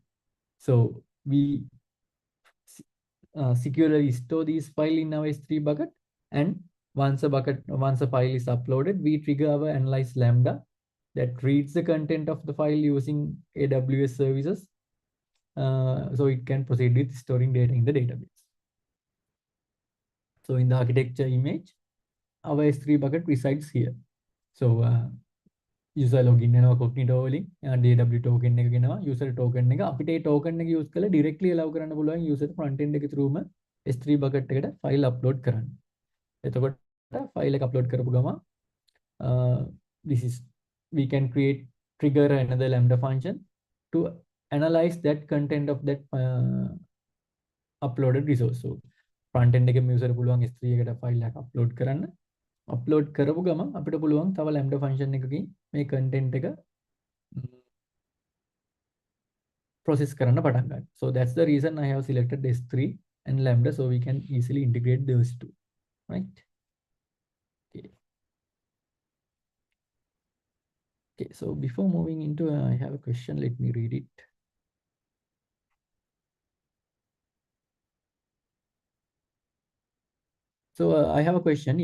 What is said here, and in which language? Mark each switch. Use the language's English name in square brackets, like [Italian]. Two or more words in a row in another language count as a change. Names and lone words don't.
[English] So we securely store these files in our S3 bucket, and once a file is uploaded, we trigger our analyze lambda that reads the content of the file using AWS services. So it can proceed with storing data in the database. So in the architecture image, our S3 bucket resides here. So user login [Sinhala] වෙනවා cognito වලින් [English] DW token [Sinhala] එක ගෙනවා [English] user token [Sinhala] එක අපිට ඒ token එක use කරලා [English] directly allow [Sinhala] කරන්න පුළුවන් [English] user front end [Sinhala] එක [English] through S3 bucket [Sinhala] එකට [English] file upload [Sinhala] කරන්න. එතකොට file එක upload කරපු ගමන් [English] this is we can create trigger another lambda function to analyze that content of that uploaded resource. So front end [Sinhala] එකේ user පුළුවන් S3 එකට file එකක් upload කරන්න. upload කරපු ගමන් අපිට පුළුවන් තව [English] lambda function [Sinhala] එකකින් මේ content එක process කරන්න පටන් ගන්න. [English] So that's the reason I have selected S3 and lambda, so we can easily integrate those two, right? Okay. Okay, so before moving into, I have a question. Let me read it. So I have a question.